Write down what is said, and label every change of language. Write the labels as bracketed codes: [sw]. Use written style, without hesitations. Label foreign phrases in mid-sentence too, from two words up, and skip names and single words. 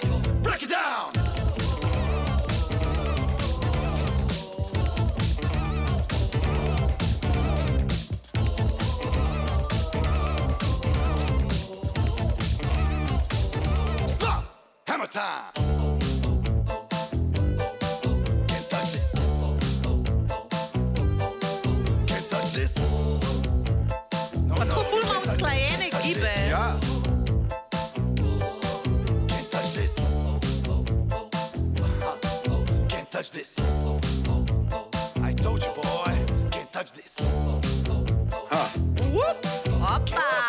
[en] Break it down. Stop. Hammer time. Can't touch this. Can't touch this. [sl] No, Pa no, tako ful [en] you [sl] ima [en] can't touch [sl] usklajene [en] this. [sl] gibe. Ja, [en] Can't touch this. Can't touch this. I told you, boy. Can't touch this. Whoop. Opa.